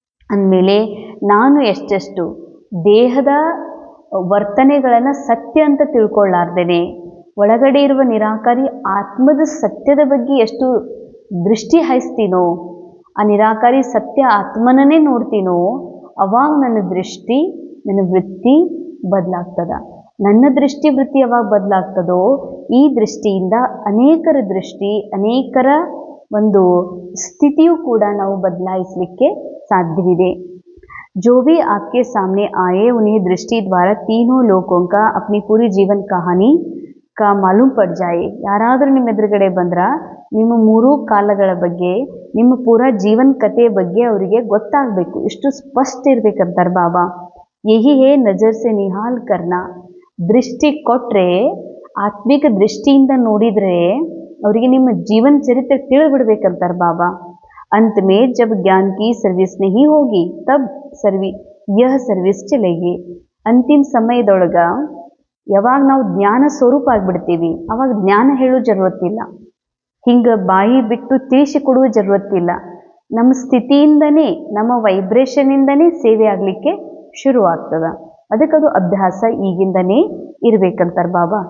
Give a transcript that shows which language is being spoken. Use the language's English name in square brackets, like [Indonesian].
[Kannada] ಅಂದಮೇಲೆ ನಾನು ಎಷ್ಟೆಷ್ಟು ದೇಹದ ವರ್ತನೆಗಳನ್ನು ಸತ್ಯ ಅಂತ ತಿಳ್ಕೊಳ್ಳಾರ್ದೇನೆ ಒಳಗಡೆ ಇರುವ ನಿರಾಕಾರಿ ಆತ್ಮದ ಸತ್ಯದ ಬಗ್ಗೆ ಎಷ್ಟು ದೃಷ್ಟಿ ಹಾಯಿಸ್ತೀನೋ, ಆ ನಿರಾಕಾರಿ ಸತ್ಯ ಆತ್ಮನನ್ನೇ ನೋಡ್ತೀನೋ, ಅವಾಗ ನನ್ನ ದೃಷ್ಟಿ, ನನ್ನ ವೃತ್ತಿ ಬದಲಾಗ್ತದ. ನನ್ನ ದೃಷ್ಟಿ ವೃತ್ತಿ ಯಾವಾಗ ಬದಲಾಗ್ತದೋ ಈ ದೃಷ್ಟಿಯಿಂದ ಅನೇಕರ ದೃಷ್ಟಿ, ಅನೇಕರ ಒಂದು ಸ್ಥಿತಿಯೂ ಕೂಡ ನಾವು ಬದಲಾಯಿಸಲಿಕ್ಕೆ ಸಾಧ್ಯವಿದೆ. [Hindi] जो भी आपके सामने आए उन्हें दृष्टि द्वारा तीनों लोगों का अपनी पूरी जीवन कहानी का मालूम पड़ जाए. [Kannada] ಯಾರಾದರೂ ನಿಮ್ಮ ಎದುರುಗಡೆ ಬಂದ್ರ ನಿಮ್ಮ ಮೂರೂ ಕಾಲಗಳ ಬಗ್ಗೆ, ನಿಮ್ಮ ಪೂರಾ ಜೀವನ ಕಥೆಯ ಬಗ್ಗೆ ಅವರಿಗೆ ಗೊತ್ತಾಗಬೇಕು, ಇಷ್ಟು ಸ್ಪಷ್ಟ ಇರ್ಬೇಕಂತಾರೆ ಬಾಬಾ. [Hindi] ಯಹಿ ಹೇ ನಜರ್ ಸೆ ನಿಹಾಲ್ ಕರ್ನಾ. [Kannada] ದೃಷ್ಟಿ ಕೊಟ್ಟರೆ, ಆತ್ಮಿಕ ದೃಷ್ಟಿಯಿಂದ ನೋಡಿದರೆ ಅವರಿಗೆ ನಿಮ್ಮ ಜೀವನ ಚರಿತ್ರೆ ತಿಳಿಬಿಡ್ಬೇಕಂತಾರೆ ಬಾಬಾ. [Hindi] अंत में जब ज्ञान की सर्विस नहीं होगी तब यह सर्विस चलेगी. [Kannada] ಅಂತಿಮ ಸಮಯದೊಳಗ ಯಾವಾಗ ನಾವು ಜ್ಞಾನ ಸ್ವರೂಪ ಆಗಿಬಿಡ್ತೀವಿ ಅವಾಗ ಜ್ಞಾನ ಹೇಳೋ ಜರುರತ್ತಿಲ್ಲ, ಹಿಂಗೆ ಬಾಯಿ ಬಿಟ್ಟು ತಿಳಿಸಿಕೊಡುವ ಜರುರತ್ತಿಲ್ಲ. ನಮ್ಮ ಸ್ಥಿತಿಯಿಂದನೇ, ನಮ್ಮ ವೈಬ್ರೇಷನಿಂದನೇ ಸೇವೆ ಆಗಲಿಕ್ಕೆ ಶುರುವಾಗ್ತದೆ. ಅದಕ್ಕದು ಅಭ್ಯಾಸ ಈಗಿಂದನೇ ಇರಬೇಕಂತಾರೆ ಬಾಬಾ.